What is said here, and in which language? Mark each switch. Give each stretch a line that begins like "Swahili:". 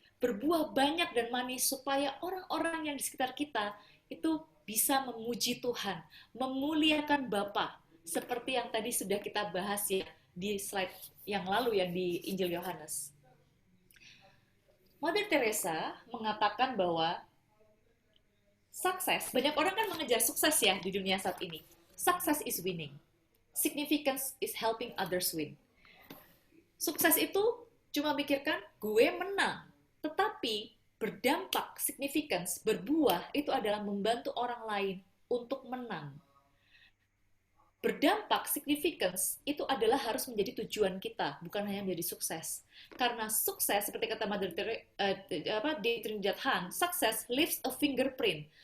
Indonesian: Berbuah banyak dan manis supaya orang-orang yang di sekitar kita itu bisa memuji Tuhan, memuliakan Bapa, seperti yang tadi sudah kita bahas ya di slide yang lalu yang di Injil Yohanes. Mother Teresa mengatakan bahwa sukses, banyak orang kan mengejar sukses ya di dunia saat ini.
English: Success is winning. Significance is helping others win.
Indonesian: Sukses itu cuma mikirkan gue menang. Tetapi berdampak, significance, berbuah itu adalah membantu orang lain untuk menang. Berdampak, significance itu adalah harus menjadi tujuan kita, bukan hanya menjadi sukses. Karena sukses, seperti kata Mother di Trinidad Han,
English: success leaves a fingerprint.